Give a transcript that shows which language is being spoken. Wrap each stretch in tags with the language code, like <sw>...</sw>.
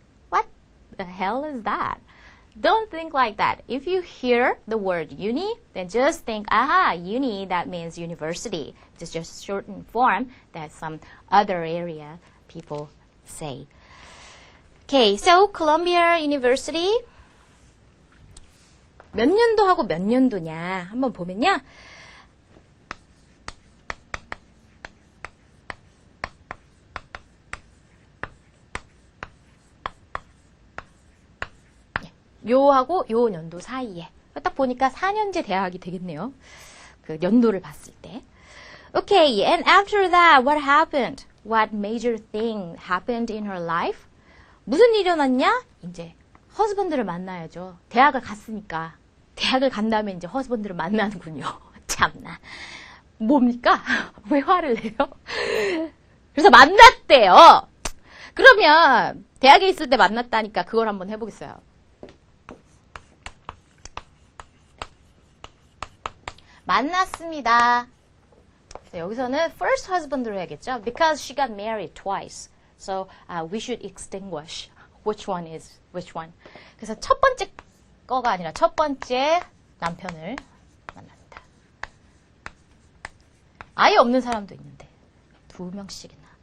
<en>What the hell is that? Don't think like that. If you hear the word uni, then just think, uni, that means university. It's just shortened form that some other area people say. Okay, so</en> <ko>Columbia University 몇 년도하고 몇 년도냐 한번 보면요. 요하고 요 연도 사이에 딱 보니까 4년제 대학이 되겠네요. 그 연도를 봤을 때.</ko> <en>Okay, and after that, what happened? What major thing happened in her life?</en> <ko>무슨 일이 일어났냐? 이제 허스밴드를 만나야죠. 대학을 갔으니까. 대학을 간 다음에 이제 허스밴드를 만나는군요. 참나. 뭡니까? 왜 화를 내요? 그래서 만났대요. 그러면 대학에 있을 때 만났다니까 그걸 한번 해보겠어요. 만났습니다. 여기서는</ko> <en>first husband</en> <ko>로 해야겠죠.</ko> <en>Because she got married twice. So we should extinguish which one is which one.</en> <ko>그래서 첫 번째 거가 아니라 첫 번째 남편을 만납니다. 아예 없는 사람도 있는데 2명씩이나.</ko>